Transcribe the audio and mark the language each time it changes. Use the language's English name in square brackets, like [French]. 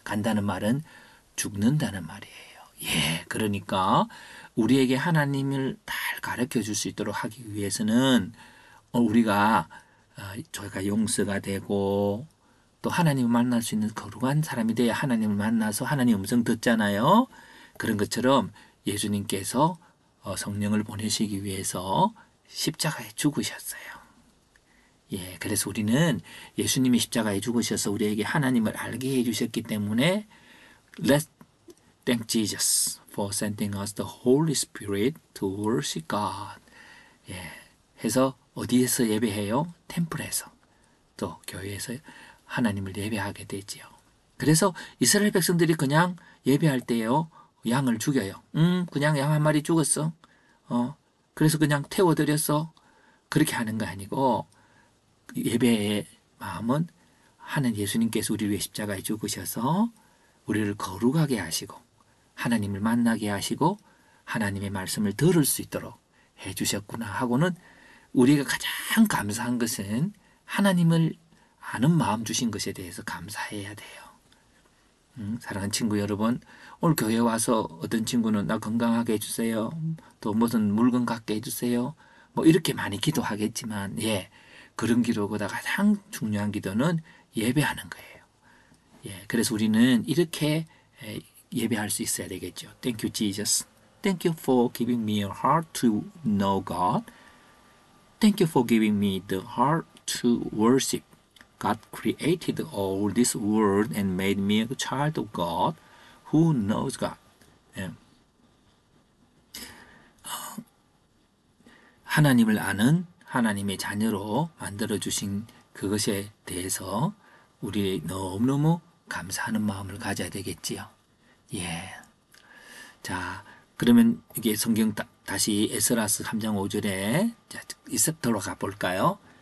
[Korean] 간다는 말은 죽는다는 말이에요. 예, 그러니까 우리에게 하나님을 잘 가르쳐 줄 수 있도록 하기 위해서는 우리가 저희가 용서가 되고 또 하나님을 만날 수 있는 거룩한 사람이 돼야 하나님을 만나서 하나님 음성 듣잖아요. 그런 것처럼 예수님께서 성령을 보내시기 위해서 십자가에 죽으셨어요. 예, 그래서 우리는 예수님이 십자가에 죽으셔서 우리에게 하나님을 알게 해주셨기 때문에 [English] Let's thank Jesus for sending us the Holy Spirit to worship God. [Korean] 예, 해서 어디에서 예배해요? 템플에서 또 교회에서 하나님을 예배하게 되지요. 그래서 이스라엘 백성들이 그냥 예배할 때요 양을 죽여요. 그냥 양 한 마리 죽었어. 그래서 그냥 태워드렸어. 그렇게 하는 거 아니고 예배의 마음은 하는 예수님께서 우리를 위해 십자가에 죽으셔서 우리를 거룩하게 하시고 하나님을 만나게 하시고 하나님의 말씀을 들을 수 있도록 해주셨구나 하고는 우리가 가장 감사한 것은 하나님을 아는 마음 주신 것에 대해서 감사해야 돼요. 사랑하는 친구 여러분, 오늘 교회 와서 어떤 친구는 나 건강하게 해주세요. 또 무슨 물건 갖게 해주세요. 뭐 이렇게 많이 기도하겠지만 예, 그런 기도보다 가장 중요한 기도는 예배하는 거예요. 예, 그래서 우리는 이렇게 예배할 수 있어야 되겠죠. [English] Thank you, Jesus. Thank you for giving me a heart to know God. Thank you for giving me the heart to worship. God created all this world and made me a child of God who knows God. [Korean] 예. 하나님을 아는 하나님의 자녀로 만들어주신 그것에 대해서 우리 너무너무 감사하는 마음을 가져야 되겠지요. 예. 자, 그러면 이게 성경 다시 에스라스 3장 5절에 이집트로 가볼까요?